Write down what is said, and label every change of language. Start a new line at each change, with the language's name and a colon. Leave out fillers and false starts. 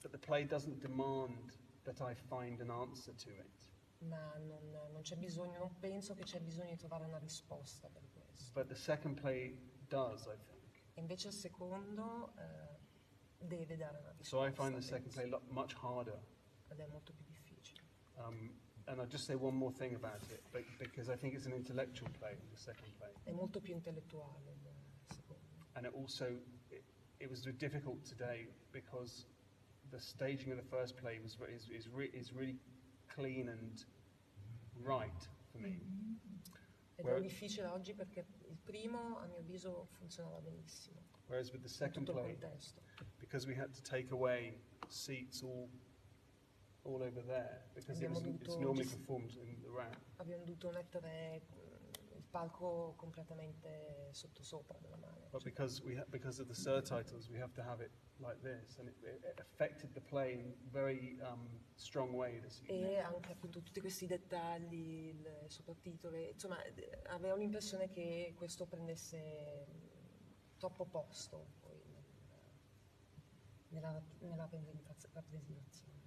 English: that the play doesn't demand that I find an answer to it.
Italian: Ma non c'è bisogno, non penso che c'è bisogno di trovare una risposta per questo.
English: But the second play does, I think.
Italian: E invece il secondo deve dare una risposta.
English: So I find the
Italian: penso.
English: second play much harder.
Italian: Ed è molto più difficile.
English: And I'll just say one more thing about it, because I think it's an intellectual play, the second play.
Italian: È molto più intellettuale il secondo.
English: And it also, it was difficult today because the staging of the first play is really clean and right for me.
Italian: Ed è difficile oggi perché il primo, a mio avviso, funzionava benissimo.
English: Whereas with the second
Italian: Tutto il
English: play,
Italian: contesto.
English: because we had to take away seats all over there, because it's normally performed in the round.
Italian: Abbiamo dovuto mettere il palco completamente sottosopra della mano.
English: But because of the surtitles, we have to have it like this, and it affected the play in a very strong way this evening.
Italian: E anche appunto tutti questi dettagli, il sottotitoli, insomma, avevo l'impressione che questo prendesse troppo posto poi nella rappresentazione.